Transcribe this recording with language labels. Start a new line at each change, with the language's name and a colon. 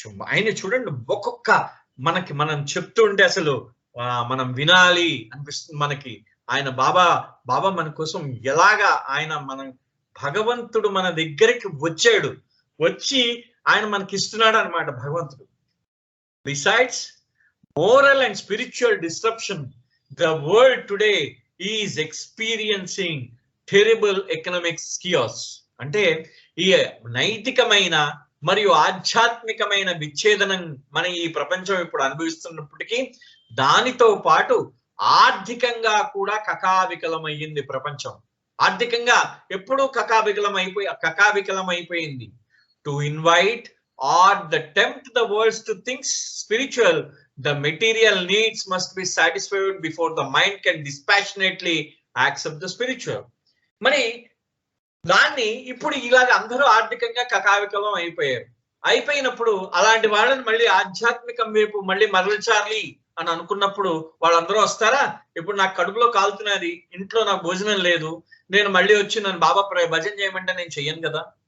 Telugu: ఆయన చూడండి, ఒక్కొక్క మనం చెప్తుంటే అసలు మనం వినాలి అనిపిస్తుంది మనకి. ఆయన బాబా మన కోసం ఎలాగా మన భగవంతుడు మన దగ్గరికి వచ్చి ఆయన మనకి ఇస్తున్నాడు అనమాట భగవంతుడు.
English: Besides moral and spiritual disruption, the world today is experiencing terrible economic chaos.
Telugu: అంటే ఈ నైతికమైన మరియు ఆధ్యాత్మికమైన విచ్ఛేదనం మన ఈ ప్రపంచం ఇప్పుడు అనుభవిస్తున్నప్పటికీ దానితో పాటు ఆర్థికంగా కూడా కకావికలమయ్యింది ప్రపంచం. ఆర్థికంగా ఎప్పుడూ కకావికలమైపోయింది.
English: To invite or the tempt the world to think spiritual, the material needs must be satisfied before the mind can dispassionately accept the spiritual.
Telugu: మరి దాన్ని ఇప్పుడు ఇలాగ అందరూ ఆర్థికంగా కకావికలం అయిపోయినప్పుడు అలాంటి వాళ్ళని మళ్ళీ ఆధ్యాత్మికం వైపు మళ్ళీ మరల్చాలి అని అనుకున్నప్పుడు వాళ్ళందరూ వస్తారా? ఇప్పుడు నాకు కడుపులో కాలుతున్నది, ఇంట్లో నాకు భోజనం లేదు, నేను మళ్ళీ వచ్చి నన్ను బాబా భజన చేయమంటే నేను చెయ్యను కదా.